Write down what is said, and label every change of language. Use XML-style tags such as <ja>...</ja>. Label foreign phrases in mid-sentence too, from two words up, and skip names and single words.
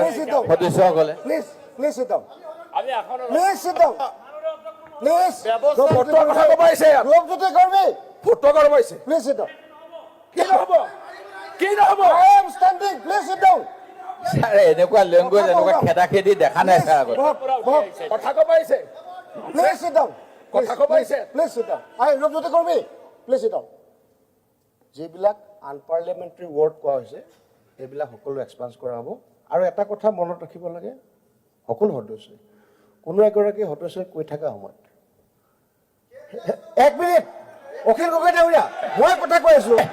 <as>সদস্যসকলে স্যার এনেকুৱা লেংগুৱেজ এনেকুৱা খেদা খেদি দেখা নাই স্যাৰ আগত। কথা ক'ব আহিছে।</as> <en>Please sit down.</en> <as>কথা ক'ব আহিছে।</as> <en>Please sit down. Rupjyoti Kurmi.</en> <as>প্লিজ ইট যিবিলাক আনপাৰ্লিয়ামেণ্টাৰী ৱৰ্ড কোৱা হৈছে এইবিলাক সকলো এক্সপাঞ্চ কৰা হ'ব আৰু এটা কথা মনত ৰাখিব লাগে সকলো সদস্যই কোনো এগৰাকী সদস্যই কৈ থকা সময়ত এক মিনিট অখিল গগৈ ডাঙৰীয়া মই কথা কৈ আছো</as>